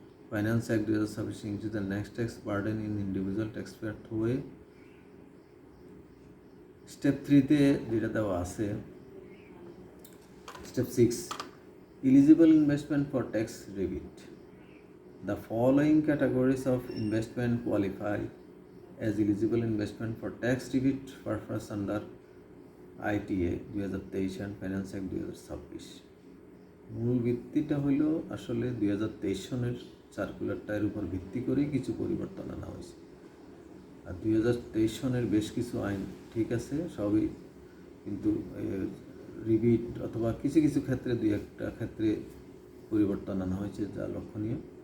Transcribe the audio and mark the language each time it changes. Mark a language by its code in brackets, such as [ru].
[en] Finance act 2026 increase the next tax burden in individual taxpayer through a. [bn] Step 3-তে যেটা দেওয়া আছে, step 6, [en] eligible investment for tax rebate. The following categories of investment qualify as eligible investment for tax rebate purpose under ITA 2023 and Finance Act 2026। [bn] মূল ভিত্তিটা হইল আসলে 2023 সনের সার্কুলারটার উপর ভিত্তি করেই কিছু পরিবর্তন আনা হয়েছে। আর 2023 সনের বেশ কিছু আইন ঠিক আছে সবই, কিন্তু রিবিট অথবা কিছু কিছু ক্ষেত্রে 2-1টা ক্ষেত্রে পরিবর্তন আনা হয়েছে, যা লক্ষণীয়।